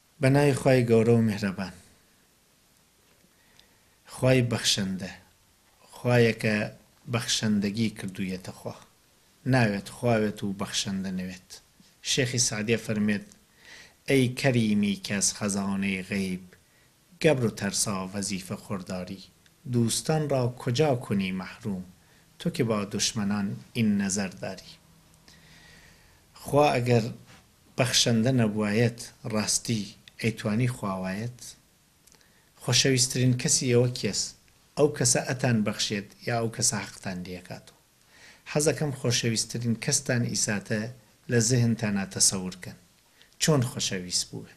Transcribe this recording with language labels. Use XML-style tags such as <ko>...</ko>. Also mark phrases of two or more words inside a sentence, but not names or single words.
<ckb>بەناوی خوای گەورە و میهرەبان، خوای بەخشەندە، خوایەکە بەخشەندەگی کردوویەتە خوا، ناوێت خواوێت و بەخشەندە نەوێت. شێخی سعدیە فەرمێت:</ckb> <fa>ئەی کەریمی کەس خەزانەی غەیب، گەبر و تەرسا وەزیفە خۆرداری، دوستان را کجا کنی محروم، تو که با دشمنان این نظر داری.</fa> <ckb>خوا ئەگەر بەخشەندە نەبوایەت ڕاستی ئەیتوانی خواوایەت؟ خۆشەویستترین کەسی ئێوە کێس؟ ئەو کەسە ئەتان بەخشێت یا ئەو کەسە حەقتان لێکاتەوە؟ حەزەکەم خۆشەویستترین کەستان ئیساتە لە زێهنتانە تەسەورکەن چۆن خۆشەویست بووە.</ckb>